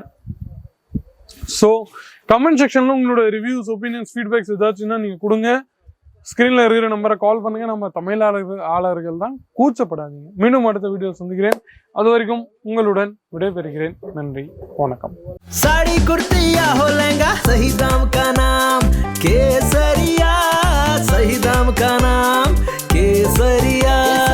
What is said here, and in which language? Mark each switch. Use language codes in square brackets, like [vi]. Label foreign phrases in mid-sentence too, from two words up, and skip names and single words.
[ta] ஸோ [en] comment section [ta] உங்களோட [en] reviews, opinions, feedbacks [ta] ஏதாச்சுன்னா நீங்க கொடுங்க. ஸ்கிரீன்ல இருக்கிற நம்பரை கால் பண்ணுங்க. நம்ம தமிழ் ஆளர்கள் தான், கூச்சப்படாதீங்க. மீண்டும் அடுத்த வீடியோ சந்திக்கிறேன். அது வரைக்கும் உங்களுடன் விடைபெறுகிறேன். நன்றி, வணக்கம். [hi] साड़ी कुर्तिया हो लहंगा सही दाम का नाम केसरिया, सही दाम का नाम केसरिया।